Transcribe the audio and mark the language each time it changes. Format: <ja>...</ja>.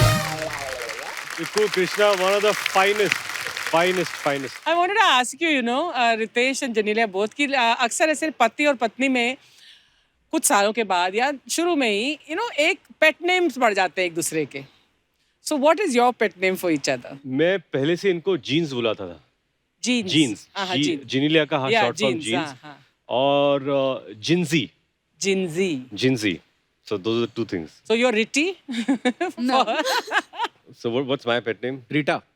<en>Ikko Krishna, one of the finest. I wanted to ask you, Ritesh and Janelia both</en> <hi>कि अक्सर ऐसे पति और पत्नी में कुछ सालों के बाद या शुरू में ही एक पेट नेम्स बढ़ जाते हैं एक दूसरे के.</hi> <en>So what is your pet name for each other?</en> <hi>मैं पहले से इनको जीन्स बुलाता था।</hi> <en>Jeans.</en> <hi>जीन्स। हाँ, jeans. जिनीलिया का</hi> <en>Yeah, short form jeans,</en> <hi>jeans हाँ. और Gingee.</hi> <en>Jinzy. So those are the 2 things. So you're Ritti? No. So what's my pet name?</en> <hi>Rita.</hi>